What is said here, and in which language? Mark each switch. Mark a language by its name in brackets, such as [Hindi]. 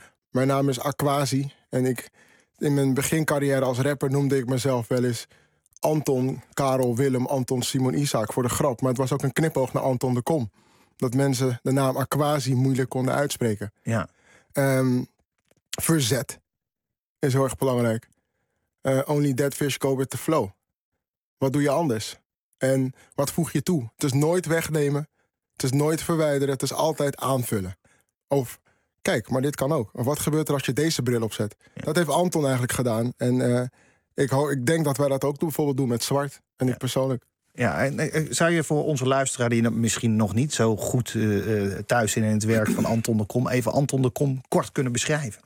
[Dutch] Mijn naam is Agwasi. En ik in mijn begincarrière als rapper noemde ik mezelf wel eens Anton, Karel, Willem, Anton, Simon, Isaac voor de grap. Maar het was ook een knipoog naar Anton de Kom. Dat mensen de naam Agwasi moeilijk konden uitspreken. Ja. Verzet is heel erg belangrijk. [English] Only dead fish go with the flow. [Dutch] Wat doe je anders? En wat voeg je toe? Het is nooit wegnemen. Het is nooit verwijderen. Het is altijd aanvullen. Of kijk, maar dit kan ook. Of wat gebeurt er als je deze bril opzet? Ja. Dat heeft Anton eigenlijk gedaan. En ik denk dat wij dat ook bijvoorbeeld doen met Zwart. En ja. Ik persoonlijk. Ja, en zou je voor onze luisteraar die misschien nog niet zo goed thuis in het werk van Anton de Kom, even Anton de Kom kort kunnen beschrijven?